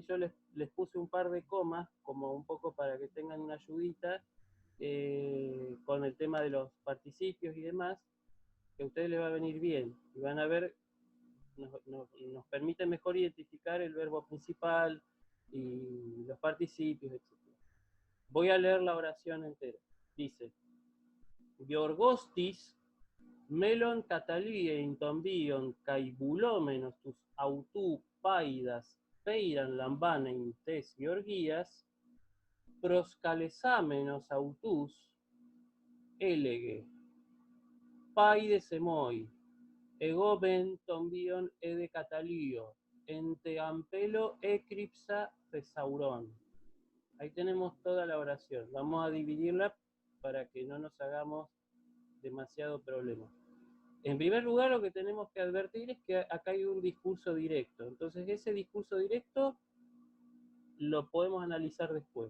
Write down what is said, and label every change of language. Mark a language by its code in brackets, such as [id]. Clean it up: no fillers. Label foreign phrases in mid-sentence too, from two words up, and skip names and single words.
[es] Yo les puse un par de comas, como un poco para que tengan una ayudita, con el tema de los participios y demás, que a ustedes les va a venir bien, y van a ver, nos permite mejor identificar el verbo principal y los participios, etc. Voy a leer la oración entera. Dice, [el] Γεωργός τις, μέλλων καταλύειν τὸν βίον καὶ βουλόμενος τοὺς αὑτοῦ παῖδας πεῖραν λαμβάνειν τῆς γεωργίας, προσκαλεσάμενος αὐτοὺς ἔλεγε, παῖδες ἐμοί, ἐγὼ μὲν τὸν βίον ἤδη καταλύω, ἐν τῇ ἀμπέλῳ ἔκρυψα θησαυρόν. [es] Ahí tenemos toda la oración. Vamos a dividirla para que no nos hagamos demasiado problema. En primer lugar, lo que tenemos que advertir es que acá hay un discurso directo. Entonces, ese discurso directo lo podemos analizar después.